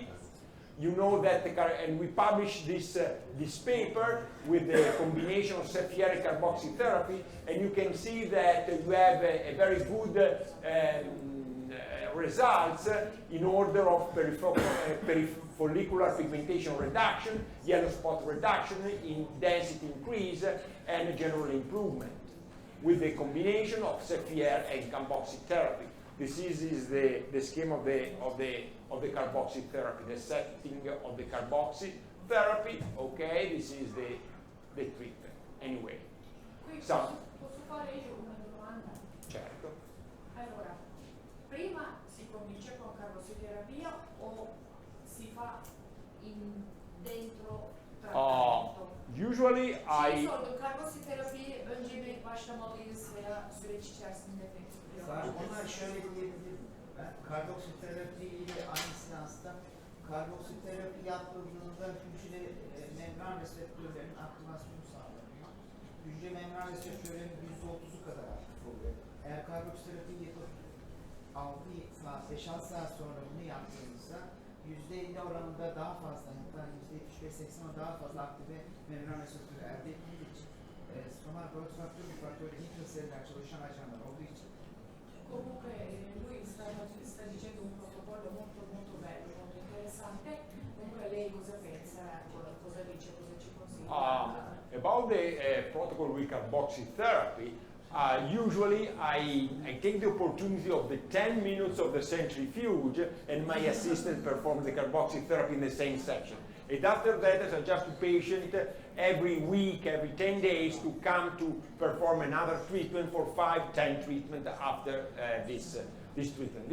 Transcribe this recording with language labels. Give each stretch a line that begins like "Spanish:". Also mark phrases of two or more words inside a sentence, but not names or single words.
English: You know that, and we published this paper with the combination of Seffi and carboxytherapy, and you can see that you have a very good results in order of perifollicular pigmentation reduction, yellow spot reduction, in density increase, and general improvement with the combination of Seffi and carboxytherapy. This is the scheme of the carboxytherapy, the setting of the carboxytherapy. Okay, this is the treatment. Anyway, so,
Italian: Posso fare io una domanda? certo. Allora, prima si comincia con carboxiterapia o si fa dentro trattamento?
English: Usually I...
Turkish: Karboksiterapi önce bir başlamalıyız veya süreç içerisinde peki? Onlar şöyle diyebilirim ben. Karboksiterapi ile aynı seansta karboksiterapi yapıldığında hücre membran reseptörlerinin aktivasyonu sağlanıyor. Hücre membran reseptörlerinin %30'u kadar aktif oluyor. Eğer karboksiterapi yapıp 6 saat, 5-6 saat sonra bunu yaptığımızda %50 oranında daha fazla, hatta %75-80 daha fazla aktive membran reseptörü elde ettiği için stomar growth faktör bir faktörü intraseller çalışan ajanlar olduğu için.
Italian: Comunque lui sta dicendo un protocollo molto bello, molto interessante. Comunque lei cosa pensa? Cosa dice? Cosa ci consiglia?
English: About the protocol with carboxytherapy, usually I take the opportunity of the 10 minutes of the centrifuge and my assistant performs the carboxytherapy in the same section. And after that, I suggest to patient every week, every 10 days to come to perform another treatment for 5-10 treatment after this treatment.